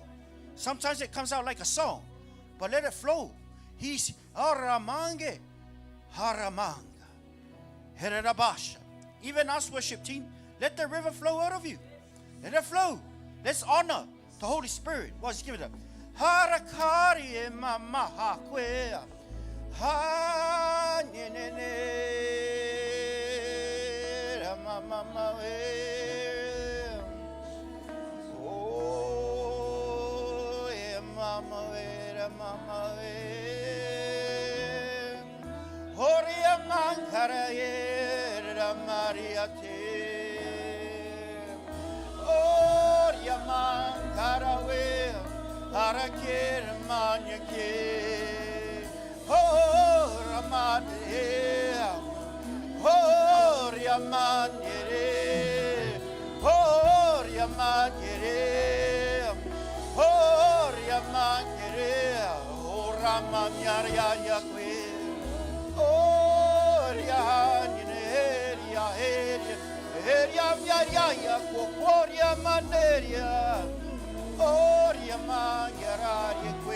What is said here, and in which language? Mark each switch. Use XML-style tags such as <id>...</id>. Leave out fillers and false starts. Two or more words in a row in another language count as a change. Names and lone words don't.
<en>Sometimes it comes out like a song, but let it flow. He's Haramange, Haramanga, Herabasha. Even us worship team, let the river flow out of you. Let it flow. Let's honor the Holy Spirit. What's give it up? Harakari mama hakwea. Ha ne ne ne mama we. Oh mama we mama we. Horia mankara ye Maria te. Oria mankara we. Harakir manyake. Oh, Ramane, oh, Yamanere, oh, Yamanere, oh, Yamanere, oh, Ramanyarya Yakwe, oh, Yanere, Yaheria, oh, Yamaneria, oh, Yamanyara Yakwe.</en>